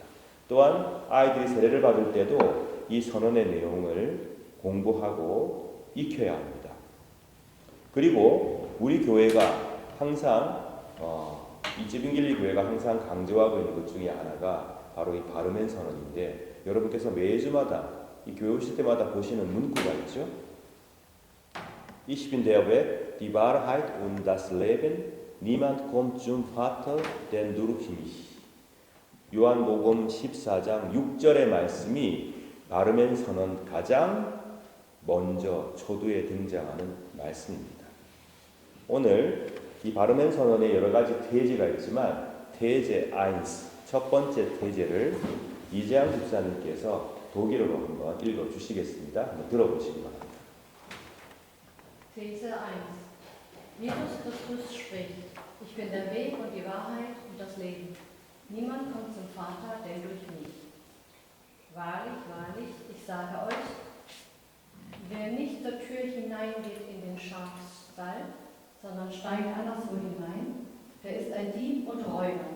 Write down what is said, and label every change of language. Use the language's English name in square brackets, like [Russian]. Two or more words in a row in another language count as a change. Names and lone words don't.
[Korean] 또한 아이들이 세례를 받을 때도 이 선언의 내용을 공부하고 익혀야 합니다. 그리고 우리 교회가 항상 이집인길리 교회가 항상 강조하고 있는 것 중에 하나가 바로 이 바르멘 선언인데 여러분께서 매주마다 이 교회 오실 때마다 보시는 문구가 있죠. [German] Ich bin der Weg, die Wahrheit und das Leben. Niemand kommt zum Vater denn durch mich. [Korean] 요한복음 14장 6절의 말씀이 바르멘 선언 가장 먼저 초두에 등장하는 말씀입니다. 오늘 이 바르멘 선언에 여러 가지 태제가 있지만 태제 1, 첫 번째 태제를 이재양 집사님께서 독일어로 한번 읽어 주시겠습니다. 한번 들어보시기 바랍니다. [German] These 1. Jesus Christus spricht, ich bin der Weg und die Wahrheit und das Leben. Niemand kommt zum Vater, denn durch mich. Wahrlich, wahrlich, ich sage euch, wer nicht zur Tür hineingeht in den Schafstall, sondern steigt anderswo hinein, der ist ein Dieb und Räuber.